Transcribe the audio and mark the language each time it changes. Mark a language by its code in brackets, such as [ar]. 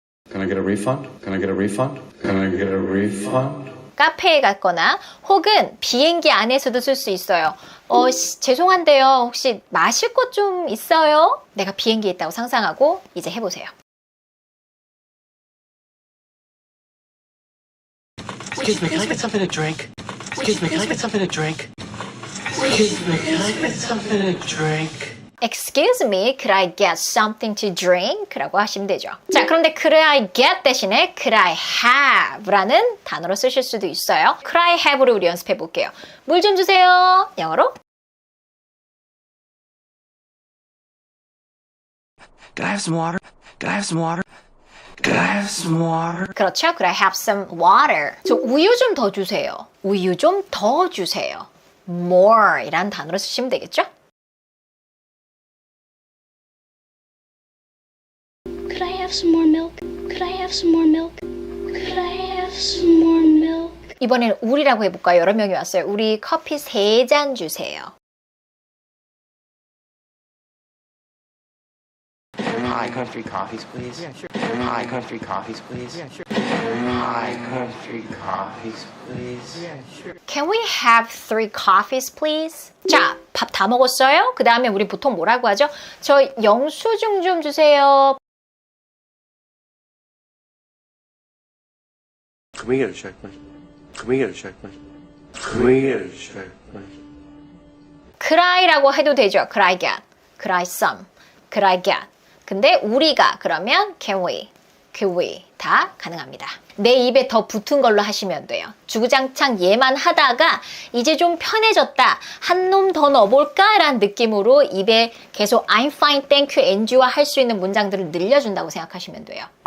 [en] Can I get a refund? Can I get a refund? Can I get a refund? [ko] 카페에 갔거나 혹은 비행기 안에서도 쓸 수 있어요. 죄송한데요. 혹시 마실 것 좀 있어요? 내가 비행기에 있다고 상상하고 이제 해보세요. [en] Excuse me, can I get something to drink? Excuse me, can I get something to drink? Excuse me, can I get something to drink? Excuse me, could I get something to drink? [ko] 라고 하시면 되죠. 자, 그런데 [en] could I get [ko] 대신에 [en] could I have [ko] 라는 단어로 쓰실 수도 있어요. [en] could I have [ko] 를 우리 연습해 볼게요. 물 좀 주세요. 영어로. [en] Could I have some water? Could I have some water? Could I have some water? [ko] 그렇죠. [en] Could I have some water? [ko] 저 우유 좀 더 주세요. 우유 좀 더 주세요. more 이란 단어로 쓰시면 되겠죠? Could I have some more milk? Could I have some more milk? Could I have some more milk? 이번에는 우리라고 해볼까요? 여러 명이 왔어요. 우리 커피 3잔 주세요. [en] Hi, can I have 3 coffees, please? Yeah, sure. Hi, can I have 3 coffees, please? Yeah, sure. Hi, can I have 3 coffees, please? Yeah, sure. Can we have 3 coffees, please? [ko] 자, 밥 다 먹었어요? 그 다음에 우리 보통 뭐라고 하죠? 저 영수증 좀 주세요. [en] Can we get a check, please? Can we get a check, please? Can we get a check, please? [ko] Could I라고 해도 되죠. [en] Could I get? Could I some? Could I get? [ko] 근데 우리가 그러면 [en] can we? Could we? [ko] 다 가능합니다. 내 입에 더 붙은 걸로 하시면 돼요. 주구장창 얘만 하다가 이제 좀 편해졌다. 한 놈 더 넣어볼까? 라는 느낌으로 입에 계속 [en] I'm fine, thank you, and you [ko] 와 할 수 있는 문장들을 늘려준다고 생각하시면 돼요.